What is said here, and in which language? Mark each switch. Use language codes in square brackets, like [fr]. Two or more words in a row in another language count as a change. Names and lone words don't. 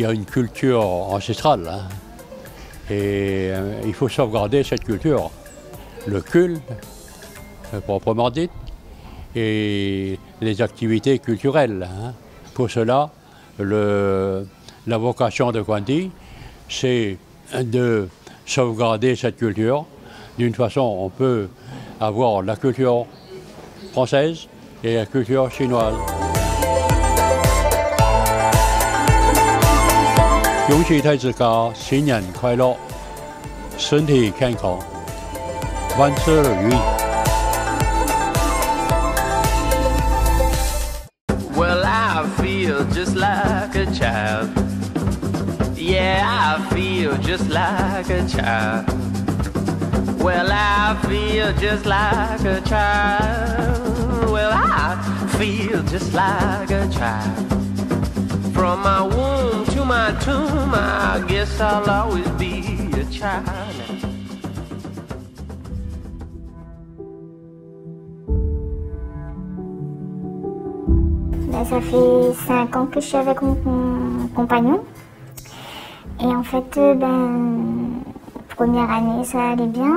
[fr] a une culture ancestrale, hein, et il faut sauvegarder cette culture, le culte proprement dit, et les activités culturelles, hein. Pour cela, la vocation de Kwandi, c'est de sauvegarder cette culture. D'une façon, on peut avoir la culture française et la culture chinoise. [zh] 恭喜太子家新年快乐，身体健康，万事如意。 [en] Well, I feel just like a child. Yeah, I feel just like a child. Well, I feel just like a child. Well, I feel just like a child. From my womb to my tomb, I guess I'll always be a child. [fr] Ça fait 5 ans que je suis avec mon compagnon. Et en fait, première année, ça allait bien.